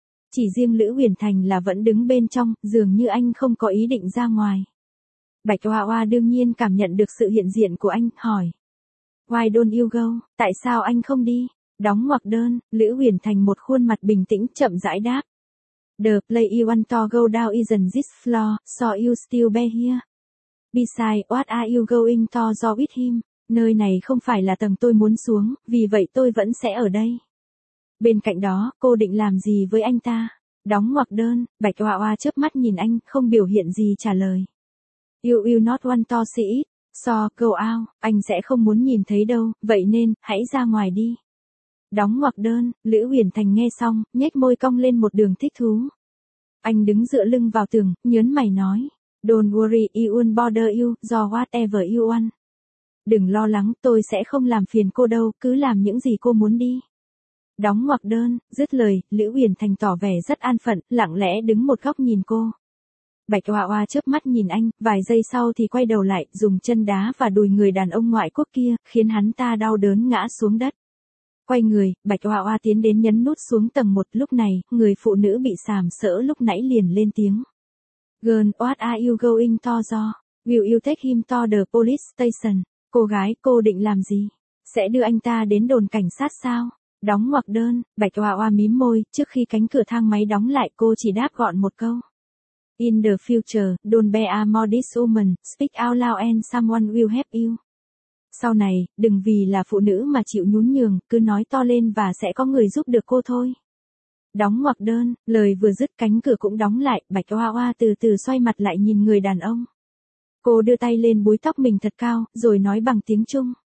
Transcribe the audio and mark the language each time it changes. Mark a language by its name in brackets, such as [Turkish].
[Vietnamese] Chỉ riêng Lữ Huyền Thành là vẫn đứng bên trong, dường như anh không có ý định ra ngoài. Bạch Hoa Hoa đương nhiên cảm nhận được sự hiện diện của anh, hỏi. [English] Why don't you go? [Vietnamese] Tại sao anh không đi? Đóng ngoặc đơn, Lữ Huyền Thành một khuôn mặt bình tĩnh chậm rãi đáp. [English] The play you want to go down isn't this floor, so you still be here. Besides, what are you going to do with him? [Vietnamese] Nơi này không phải là tầng tôi muốn xuống, vì vậy tôi vẫn sẽ ở đây. Bên cạnh đó, cô định làm gì với anh ta? Đóng ngoặc đơn, Bạch Hoa Hoa chớp mắt nhìn anh, không biểu hiện gì trả lời. [English] You will not want to see it. So, go out, [Vietnamese] anh sẽ không muốn nhìn thấy đâu, vậy nên, hãy ra ngoài đi. Đóng ngoặc đơn, Lữ Huyền Thành nghe xong, nhếch môi cong lên một đường thích thú. Anh đứng dựa lưng vào tường, nhướng mày nói. [English] Don't worry, it won't bother you, do whatever you want. [Vietnamese] Đừng lo lắng, tôi sẽ không làm phiền cô đâu, cứ làm những gì cô muốn đi. Đóng ngoặc đơn, dứt lời, Lữ Huyền Thành tỏ vẻ rất an phận, lặng lẽ đứng một góc nhìn cô. Bạch Hoa Hoa chớp mắt nhìn anh, vài giây sau thì quay đầu lại, dùng chân đá và đùi người đàn ông ngoại quốc kia, khiến hắn ta đau đớn ngã xuống đất. Quay người, Bạch Hoa Hoa tiến đến nhấn nút xuống tầng 1, lúc này, người phụ nữ bị sàm sỡ lúc nãy liền lên tiếng. [English] Girl, what are you going to do? Will you take him to the police station? [Vietnamese] Cô gái, cô định làm gì? Sẽ đưa anh ta đến đồn cảnh sát sao? Đóng ngoặc đơn, Bạch Hoa Hoa mím môi, trước khi cánh cửa thang máy đóng lại cô chỉ đáp gọn một câu. [English] In the future, don't be a modest woman, speak out loud and someone will help you. [Vietnamese] Sau này, đừng vì là phụ nữ mà chịu nhún nhường, cứ nói to lên và sẽ có người giúp được cô thôi. Đóng ngoặc đơn, lời vừa dứt cánh cửa cũng đóng lại, Bạch Hoa Hoa từ từ xoay mặt lại nhìn người đàn ông. Cô đưa tay lên búi tóc mình thật cao, rồi nói bằng tiếng Trung.